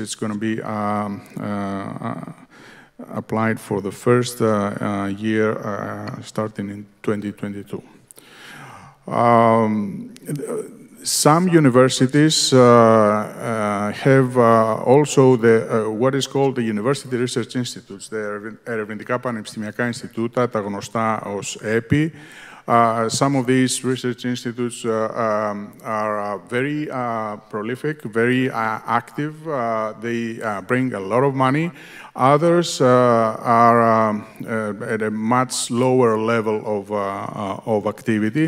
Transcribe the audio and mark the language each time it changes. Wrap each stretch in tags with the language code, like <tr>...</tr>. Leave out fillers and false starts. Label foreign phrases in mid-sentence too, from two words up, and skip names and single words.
<en>It's going to be applied for the first year starting in 2022. some universities have also what is called the University Research Institutes, the</en> <el>ερευνητικά πανεπιστημιακά Ινστιτούτα, τα γνωστά ως</el> <en>EPI. Some of these research institutes are very prolific, very active. They bring a lot of money. Others are at a much lower level of activity.</en>